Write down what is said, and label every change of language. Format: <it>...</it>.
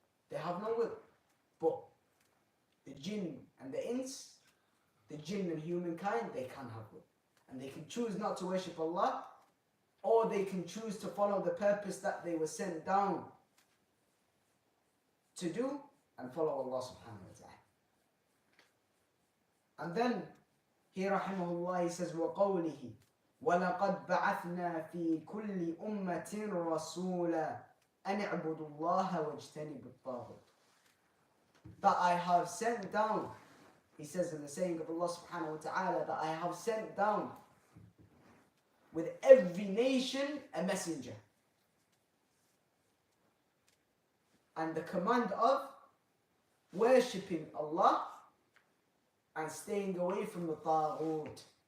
<en>They have no will. But the jinn and the ins, the jinn and humankind, they can have will. And they can choose not to worship Allah, or they can choose to follow the purpose that they were sent down to do and follow Allah subhanahu wa ta'ala. And then here rahimahullah he says</en> <ar>وَقَوْلِهِ وَلَقَدْ بَعَثْنَا فِي كُلِّ أُمَّةٍ رَسُولًا أَنِ اعْبُدُوا اللَّهَ وَاجْتَنِبُوا الطَّاغُوتَ.</ar> <en>That I have sent down, he says in the saying of Allah subhanahu wa ta'ala, that I have sent down with every nation a messenger. And the command of worshipping Allah and staying away from the taghut.</en>